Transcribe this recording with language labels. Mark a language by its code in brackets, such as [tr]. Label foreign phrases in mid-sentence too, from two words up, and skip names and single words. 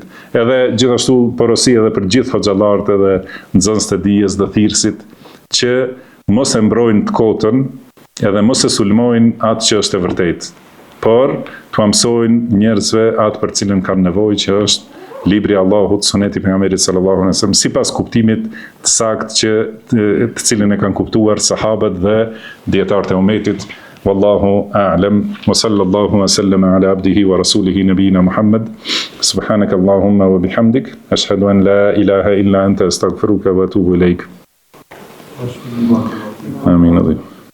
[sq] Edhe gjithashtu porosi edhe për gjithë hoxhallarët edhe nxënësit e dijes dhe thirrësit që mos e mbrojnë të kotën edhe mos e sulmojnë atë që është e vërtetë, por t'u mësojnë njerëzve atë për cilën kanë nevojë, që është libri i Allahut, Suneti pejgamberit [ar] صلى الله عليه وسلم, [sq] sipas kuptimit të saktë të cilin e kanë kuptuar sahabët dhe dietarët e umetit. [ar] والله أعلم وصلى الله وسلم على عبده ورسوله نبينا محمد. سبحانك اللهم وبحمدك أشهد أن لا إله إلا أنت أستغفرك وأتوب إليك. Amin.